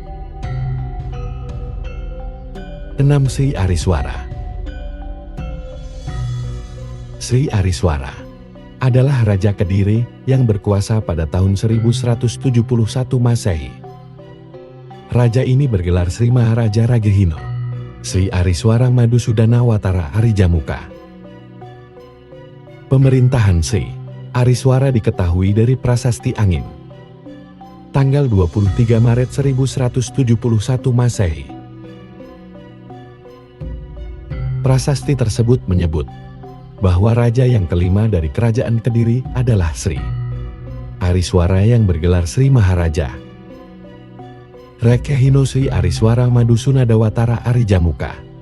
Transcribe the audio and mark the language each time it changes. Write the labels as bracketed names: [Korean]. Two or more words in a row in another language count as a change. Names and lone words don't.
[Indonesian] 6. Sri Ariswara. Sri Ariswara adalah Raja Kediri yang berkuasa pada tahun 1171 Masehi. Raja ini bergelar Sri Maharaja Ragehino, Sri Ariswara Madusudana Watara Harijamuka. Pemerintahan Sri Ariswara diketahui dari Prasasti Angin, tanggal 23 Maret 1171 Masehi. Prasasti tersebut menyebut bahwa raja yang kelima dari kerajaan Kediri adalah Sri Ariswara yang bergelar Sri Maharaja Ragehino Sri Ariswara Madusudana Watara Harijamuka.